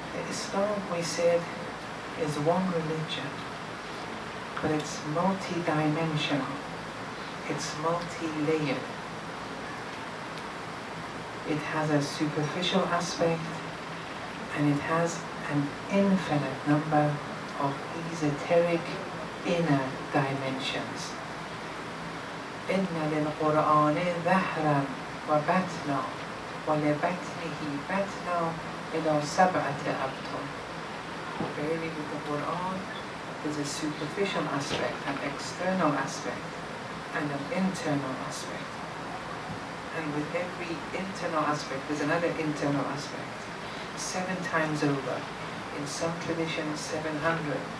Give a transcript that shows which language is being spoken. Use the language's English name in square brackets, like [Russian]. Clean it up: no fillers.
[English] Islam, we said, is one religion, but it's multi-dimensional, it's multi-layered. It has a superficial aspect, and it has an infinite number of esoteric inner dimensions. [Arabic] إن للقرآن ظهرا وبطنا ولبطنه بطنا إلى سبعة أبطن. [English] Verily, with the Quran, there's a superficial aspect, an external aspect, and an internal aspect. And with every internal aspect, there's another internal aspect. 7 times over. In some traditions, 700.